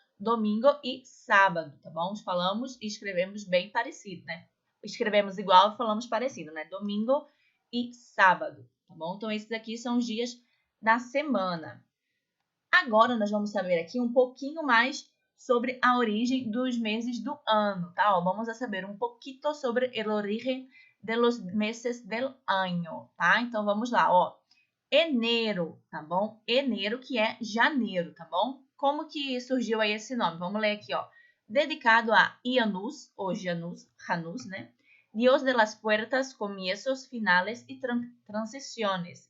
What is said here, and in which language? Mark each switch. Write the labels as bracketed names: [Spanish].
[Portuguese] Domingo e sábado, tá bom? Falamos e escrevemos bem parecido, né? Escrevemos igual e falamos parecido, né? Domingo e sábado, tá bom? Então, esses aqui são os dias da semana. Agora, nós vamos saber aqui um pouquinho mais sobre a origem dos meses do ano, tá? Ó, [Spanish] vamos a saber [Portuguese] um pouquinho [Spanish] sobre el origen de los meses del año, [Portuguese] tá? Então, vamos lá, ó. Enero, tá bom? Enero, que é janeiro, tá bom? Como que surgiu aí esse nome? Vamos ler aqui, ó. Dedicado a Janus, ou Janus, né? [Spanish] Dios de las puertas, comienzos, finales y transiciones.